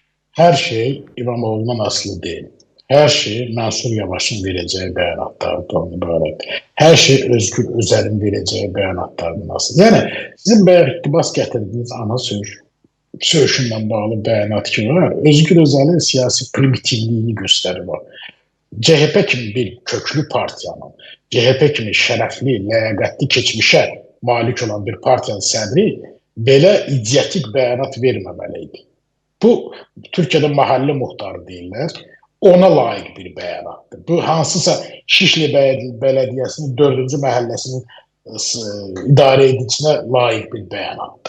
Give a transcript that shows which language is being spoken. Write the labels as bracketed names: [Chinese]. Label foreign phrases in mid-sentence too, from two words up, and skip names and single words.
[Turkish] Her şey İmamoğlu'ndan aslı değil. Her şey Mansur Yavaş'ın vereceği beyanatlardan ibaret. Her şey Özgür Özel'in vereceği beyanatlardan aslı. [Azerbaijani] Yani sizin bayağı iktibas getirdiğiniz ana söğüşünden bağlı beyanat ki var. Özgür Özel'in siyasi primitivliğini gösterir. CHP kimi bir köklü partiyanın, CHP kimi şərəfli, ləyaqətli keçmişə malik olan bir partiyanın sədri belə idiotik bəyanat verməməli idi. Bu, Türkiyədə mahallə muhtarı deyirlər, ona layiq bir bəyanatdır. Bu, hansısa Şişli Bələdiyyəsinin 4-cü məhəlləsinin idarə edicinə layiq bir bəyanatdır.